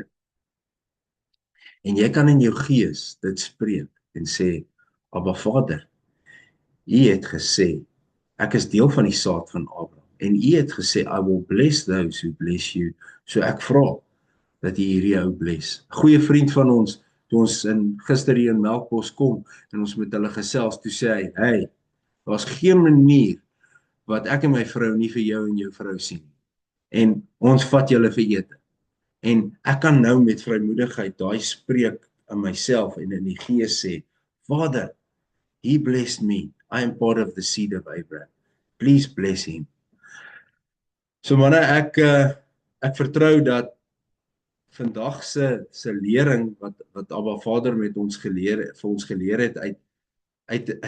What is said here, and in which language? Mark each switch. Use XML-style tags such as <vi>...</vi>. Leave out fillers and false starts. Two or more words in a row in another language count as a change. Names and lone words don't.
<af>En jy kan in jou gees dit spreek en sê, Abba Vader, U het gesê, ek is deel van die saad van Abraham, en U het gesê,</af> <en>I will bless those who bless you.</en> <af>So ek vra dat U hierdie ou bless. 'n Goeie vriend van ons, toe ons gister hier in Melkbos kom, en ons met hulle gesels, toe sê hy, hey, daar's geen manier wat ek en my vrou nie vir jou en jou vrou sien. En ons vat julle vir ete. En ek kan nou met vrymoedigheid daai spreek in myself en in die gees sê, Vader,</af> <en>He blessed me. I am part of the seed of Abraham. Please bless him.</en> <af>So manne, ek vertrou dat vandag se lering wat Abba Vader met ons vir ons geleer het uit</af>